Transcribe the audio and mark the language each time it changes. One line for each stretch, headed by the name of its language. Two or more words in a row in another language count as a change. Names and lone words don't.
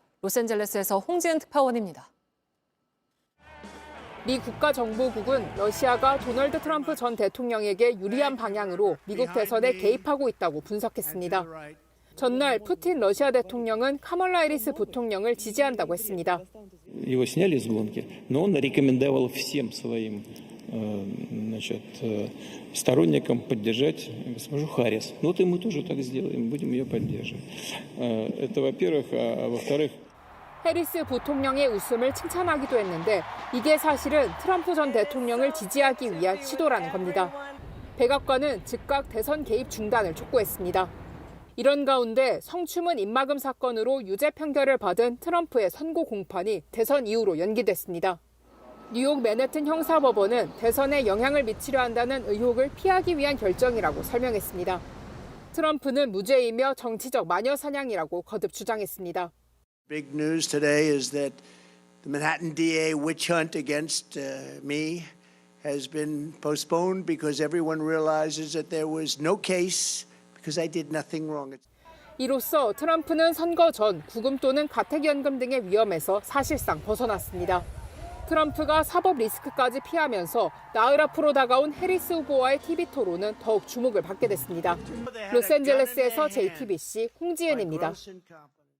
Korean: 로스앤젤레스에서 홍지은 특파원입니다. 미 국가정보국은 러시아가 도널드 트럼프 전 대통령에게 유리한 방향으로 미국 대선에 개입하고 있다고 분석했습니다. 전날 푸틴 러시아 대통령은 카멀라 해리스 부통령을 지지한다고 했습니다.
Russian: Его сняли из гонки, но он рекомендовал всем своим сторонникам поддержать госпожу Харрис. Ну вот и мы тоже так сделаем, будем ее поддерживать. Это во-первых, а во-вторых.
Korean: 해리스 부통령의 웃음을 칭찬하기도 했는데 이게 사실은 트럼프 전 대통령을 지지하기 위한 시도라는 겁니다. 백악관은 즉각 대선 개입 중단을 촉구했습니다. 이런 가운데 성추문 입막음 사건으로 유죄 판결을 받은 트럼프의 선고 공판이 대선 이후로 연기됐습니다. 뉴욕 맨해튼 형사법원은 대선에 영향을 미치려 한다는 의혹을 피하기 위한 결정이라고 설명했습니다. 트럼프는 무죄이며 정치적 마녀 사냥이라고 거듭 주장했습니다.
English: Big news today is that the Manhattan DA witch hunt against me has been postponed because everyone realizes that there was no case because I did nothing wrong.
Korean: 이로써 트럼프는 선거 전 구금 또는 가택연금 등의 위험에서 사실상 벗어났습니다. 트럼프가 사법 리스크까지 피하면서 나흘 앞으로 다가온 해리스 후보와의 TV 토론은 더욱 주목을 받게 됐습니다. 로스앤젤레스에서 JTBC 홍지은입니다.